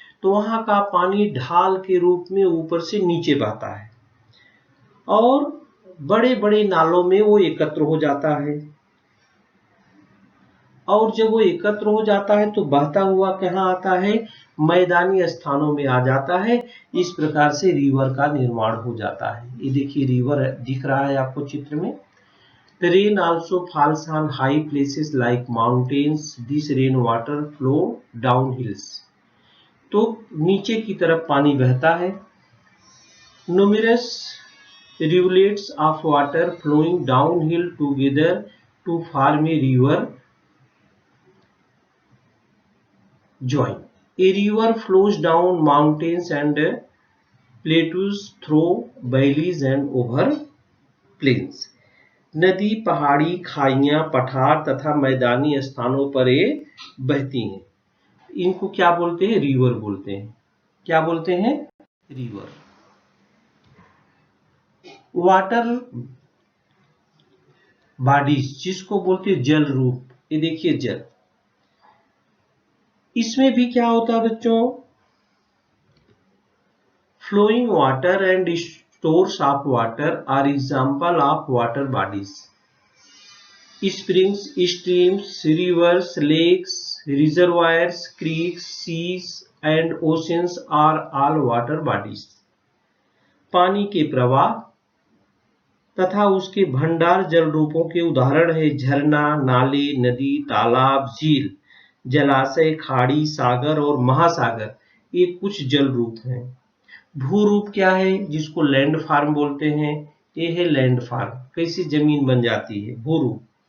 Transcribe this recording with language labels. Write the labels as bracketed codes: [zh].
[hi] तो वहां का पानी ढाल के रूप में ऊपर से नीचे बहता है और बड़े बड़े नालों में वो एकत्र हो जाता है। और जब वो एकत्र हो जाता है तो बहता हुआ कहाँ आता है, मैदानी स्थानों में आ जाता है। इस प्रकार से रिवर का निर्माण हो जाता है। ये देखिए रिवर दिख रहा है आपको चित्र में। [en] The rain also falls on high places like mountains. This rain water flow down hills. [hi] तो नीचे की तरफ पानी बहता है। [en] Numerous rivulets of water flowing downhill together to form a river join. A river flows down mountains and plateaus through valleys and over plains. [hi] नदी पहाड़ी, खाइयां, पठार तथा मैदानी स्थानों पर ये बहती हैं। इनको क्या बोलते हैं, रिवर बोलते हैं। क्या बोलते हैं, रिवर। वाटर बॉडीज, जिसको बोलते हैं जल रूप, ये देखिए जल। इसमें भी क्या होता है बच्चों, [en] Flowing water and stores of water are example of water bodies. Springs, streams, rivers, lakes, reservoirs, creeks, seas and oceans are all water bodies. [hi] पानी के प्रवाह तथा उसके भंडार जल रूपों के उदाहरण है झरना, नाले, नदी, तालाब, झील, जलाशय, खाड़ी, सागर और महासागर। ये कुछ जल रूप हैं। भू रूप क्या है, जिसको लैंड फार्म बोलते हैं, ये है लैंड फार्म, कैसी जमीन बन जाती है, भू रूप।